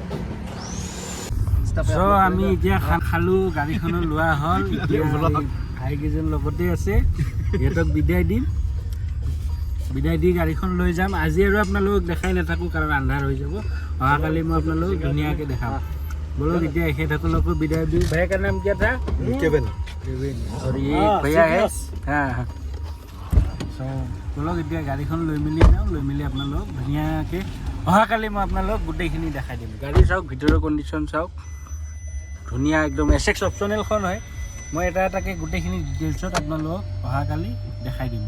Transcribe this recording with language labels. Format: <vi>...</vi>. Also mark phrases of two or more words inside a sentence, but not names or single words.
<as>চ' আমি এতিয়া খালোঁ, গাড়ীখনো লোৱা হ'ল, এতিয়া ভাইকেইজন লগতে আছে, সিহঁতক বিদায় দিম, বিদায় দি গাড়ীখন লৈ যাম। আজি আৰু আপোনালোকক দেখাই নাথাকোঁ, কাৰণ আন্ধাৰ হৈ যাব, অহাকালি মই আপোনালোকক ধুনীয়াকৈ দেখাম। বলক, এতিয়া এখেতসকলকো বিদায় দিওঁ।</as> <hi>भैया का नाम क्या था?</hi> <as>केविन।</as> <hi>और ये भैया है, हाँ।</hi> <as>চ' বলক, এতিয়া গাড়ীখন লৈ মেলি যাওঁ, লৈ মেলি আপোনালোকক ধুনীয়াকৈ অহাকালি মই আপোনালোকক গোটেইখিনি দেখাই দিম। গাড়ী চাওক, ভিতৰৰ কণ্ডিশ্যন চাওক, ধুনীয়া একদম। SX অপশ্যনেলখন হয়, মই এটা এটাকৈ গোটেইখিনি ডিটেইলছত আপোনালোকক অহাকালি দেখাই দিম।</as>